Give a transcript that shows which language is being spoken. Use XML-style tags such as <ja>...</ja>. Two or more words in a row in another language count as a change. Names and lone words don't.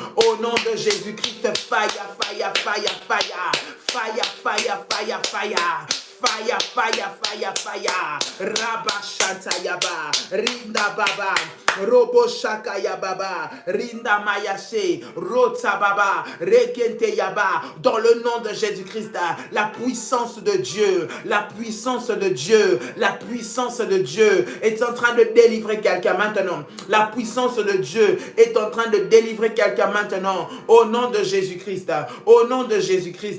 <fr>Au nom de Jésus-Christ,</fr> <en>fire, fire, fire, fire. Fire, fire, fire, fire. Fire, fire, fire, fire. Rabashanta yaba. Rinda baba. Robo shaka yababa. Rinda mayashe. Rota baba. Rekente yaba.</en> <fr>Dans le nom de Jésus-Christ, la puissance de Dieu, la puissance de Dieu, la puissance de Dieu est en train de délivrer quelqu'un maintenant. La puissance de Dieu est en train de délivrer quelqu'un maintenant. Au nom de Jésus-Christ. Au nom de Jésus-Christ.</fr>